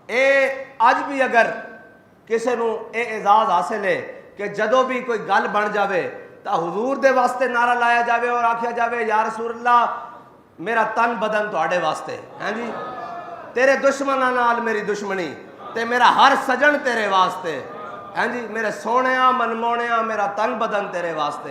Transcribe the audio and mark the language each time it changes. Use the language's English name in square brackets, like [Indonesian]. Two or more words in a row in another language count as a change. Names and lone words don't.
[Punjabi] اے اج بھی اگر کسی نو اے اعزاز حاصل ہے کہ جدو بھی کوئی گل بن جاوے تو حضور دے واسطے نعرہ لایا جاوے اور آکھیا جاوے [Arabic] یا رسول اللہ [Punjabi] میرا تن بدن تواڈے واسطے ہیں جی، تیرے دشمناں نال میری دشمنی تے میرا ہر سجن تیرے واسطے ہیں جی، میرے سونیاں منمونیاں میرا تن بدن تیرے واسطے.